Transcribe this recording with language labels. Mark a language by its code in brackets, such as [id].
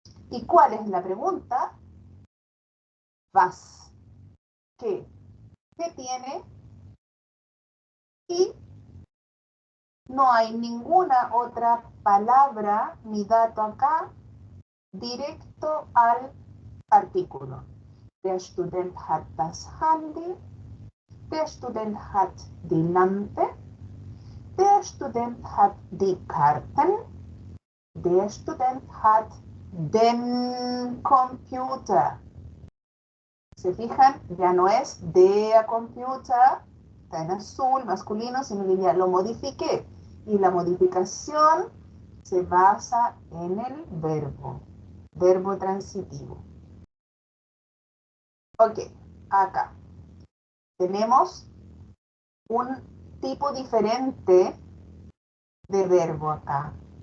[es] ¿Y cuál es la pregunta? Was. ¿Qué? ¿Qué tiene? Y no hay ninguna otra palabra ni dato acá directo al artículo. [de] Der Student hat das Handy. Der Student hat die Lampe. Der Student hat die Karten. Der Student hat den Computer. [es] ¿Se fijan? Ya no es der Computer, está en azul, masculino, sino que ya lo modifiqué. Y la modificación se basa en el verbo transitivo. Ok, acá tenemos un tipo diferente de verbo acá.